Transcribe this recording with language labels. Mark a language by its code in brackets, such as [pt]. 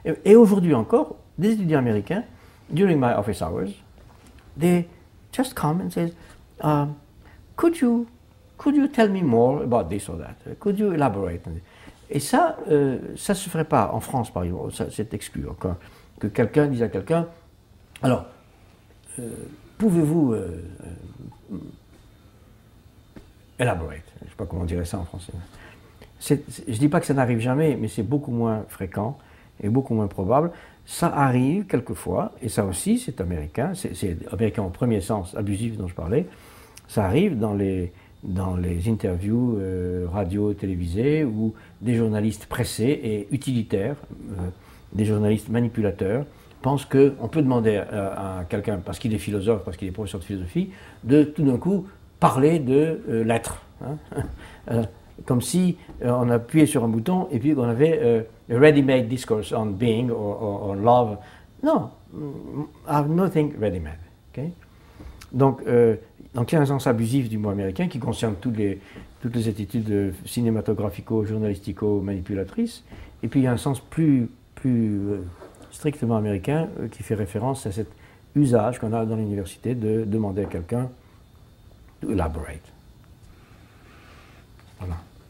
[en] Et aujourd'hui encore, des étudiants américains, during my office hours, they just come and say, could you tell me more about this or that? Could you elaborate? [fr] Et ça, ça ne se ferait pas en France, par exemple, c'est exclu. Que quelqu'un dise à quelqu'un, alors, pouvez-vous elaborate? Je ne sais pas comment on dirait ça en français. Je ne dis pas que ça n'arrive jamais, mais c'est beaucoup moins fréquent et beaucoup moins probable. Ça arrive quelquefois, et ça aussi c'est américain, c'est américain au premier sens abusif dont je parlais, ça arrive dans les interviews radio, télévisées, où des journalistes pressés et utilitaires, des journalistes manipulateurs, pensent qu'on peut demander à quelqu'un, parce qu'il est philosophe, parce qu'il est professeur de philosophie, de tout d'un coup parler de l'être. Hein. Comme si on appuyait sur un bouton et puis on avait a ready-made discourse on being or love. [en] Non, I have nothing ready-made. Okay? [fr] Donc il y a un sens abusif du mot américain qui concerne toutes les attitudes cinématographico-journalistico-manipulatrices. Et puis il y a un sens plus strictement américain qui fait référence à cet usage qu'on a dans l'université de demander à quelqu'un to elaborate. Voilà.